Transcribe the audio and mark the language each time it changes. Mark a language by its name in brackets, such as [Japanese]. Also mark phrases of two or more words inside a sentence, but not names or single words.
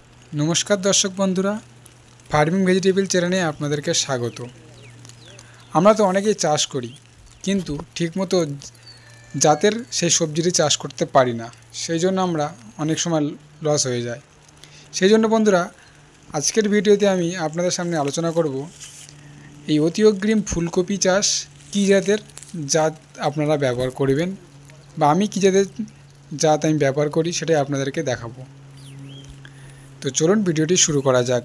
[Bangla] নমস্কার দর্শক বন্ধুরা [English] farming vegetable channele [Bangla] আপনাদেরকে স্বাগত। আমরা তো অনেকেই চাষ করি কিন্তু ঠিকমতো জাতের সেই সবজিটি চাষ করতে পারি না, সেইজন্য আমরা অনেক সময় লস হয়ে যায়। সেইজন্য বন্ধুরা আজকের ভিডিওতে আমি আপনাদের সামনে আলোচনা করব এই অতি অগ্রিম ফুলকপি চাষ কী জাতের জাত আপনারা ব্যবহার করবেন বা আমি কী জাতের জাত আমি ব্যবহার করি সেটাই আপনাদেরকে দেখাবো। তো চলুন ভিডিওটি শুরু করা যাক।